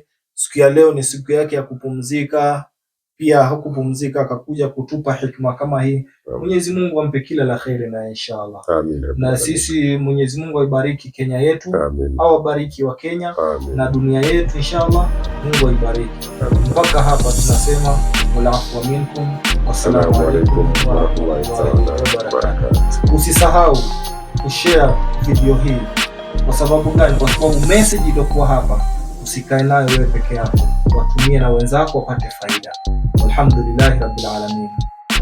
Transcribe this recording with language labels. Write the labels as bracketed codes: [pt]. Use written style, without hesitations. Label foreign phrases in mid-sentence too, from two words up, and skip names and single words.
[sw] Siku ya leo ni siku yake ya kupumzika, pia hakupumzika akakuja kutupa hikma kama hii. Mwenyezi Mungu ampe kila la kheri na inshallah. Na sisi Mwenyezi Mungu aibariki Kenya yetu, au abariki wa Kenya na dunia yetu inshallah. Mungu aibariki. Mpaka hapa tunasema [ar] والعفو منكم، والسلام عليكم ورحمة الله وبركاته. [sw] Usisahau kushare video hii. Kwa sababu gani? Kwa sababu message iliyokuwa hapa usikae nayo wewe peke yako, watumie na wenzako wapate faida. [ar] الحمد لله رب العالمين.